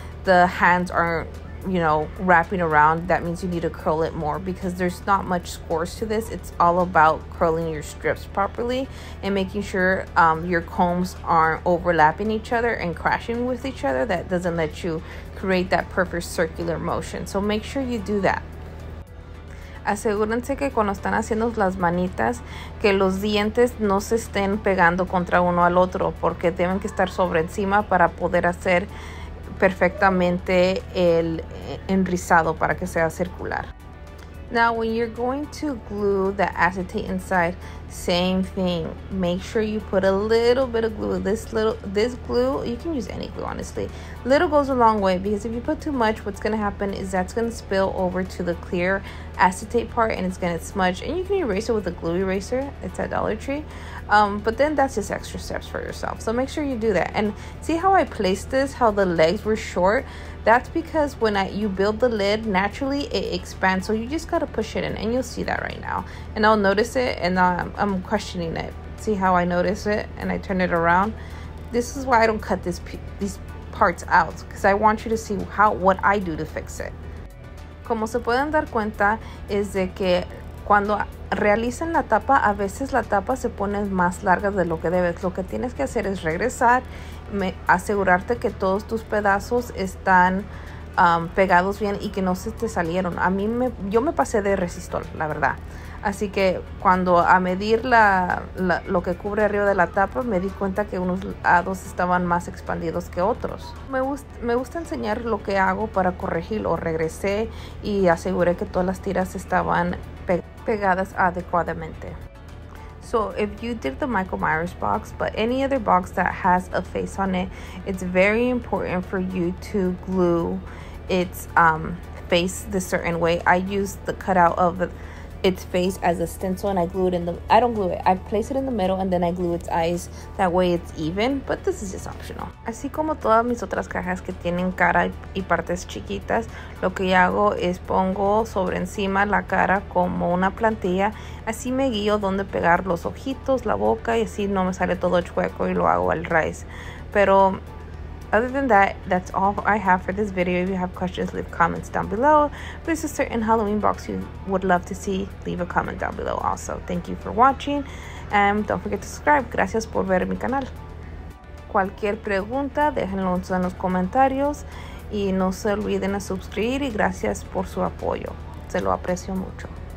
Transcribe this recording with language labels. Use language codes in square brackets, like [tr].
[en] the hands aren't, you know, wrapping around, that means you need to curl it more, because there's not much scores to this. It's all about curling your strips properly and making sure your combs aren't overlapping each other and crashing with each other. That doesn't let you create that perfect circular motion. So make sure you do that. [es] Asegúrense que cuando están haciendo las manitas, que los dientes no se estén pegando contra uno al otro, porque deben que estar sobre encima para poder hacer perfectamente el enrizado para que sea circular. [en] Now, when you're going to glue the acetate inside, same thing. Make sure you put a little bit of glue. This glue, you can use any glue, honestly. Little goes a long way, because if you put too much, what's going to happen is that's going to spill over to the clear acetate part, and it's going to smudge. And you can erase it with a glue eraser. It's at Dollar Tree. But then that's just extra steps for yourself. So make sure you do that. And see how I placed this, how the legs were short? That's because when you build the lid, naturally it expands. So you just got to push it in, and you'll see that right now. And I'll notice it, and I'm questioning it. See how I notice it and I turn it around? This is why I don't cut these parts out, because I want you to see what I do to fix it. [es] Como se pueden dar cuenta, es de que cuando realizan la tapa, a veces la tapa se pone más larga de lo que debes. Lo que tienes que hacer es regresar, asegurarte que todos tus pedazos están pegados bien y que no se te salieron. Yo me pasé de resistol, la verdad. Así que cuando a medir lo que cubre arriba de la tapa, me di cuenta que unos lados estaban más expandidos que otros. Me gusta enseñar lo que hago para corregirlo. Regresé y aseguré que todas las tiras estaban pegadas adecuadamente. [en] So if you did the Michael Myers box, but any other box that has a face on it, it's very important for you to glue its face the certain way. I use the cutout of its face as a stencil, and I glue it I don't glue it, I place it in the middle, and then I glue its eyes. That way it's even, but this is just optional. [es] Así como todas mis otras cajas que tienen cara y partes chiquitas, lo que yo hago es pongo sobre encima la cara como una plantilla. Así me guío dónde pegar los ojitos, la boca, y así no me sale todo chueco y lo hago al revés. Pero [en] other than that, that's all I have for this video. If you have questions, leave comments down below. If there's a certain Halloween box you would love to see, leave a comment down below also. Thank you for watching, and don't forget to subscribe. [es] Gracias por ver mi canal. Cualquier pregunta, déjenlo en los comentarios, y no se olviden de suscribir, y gracias por su apoyo. Se lo aprecio mucho.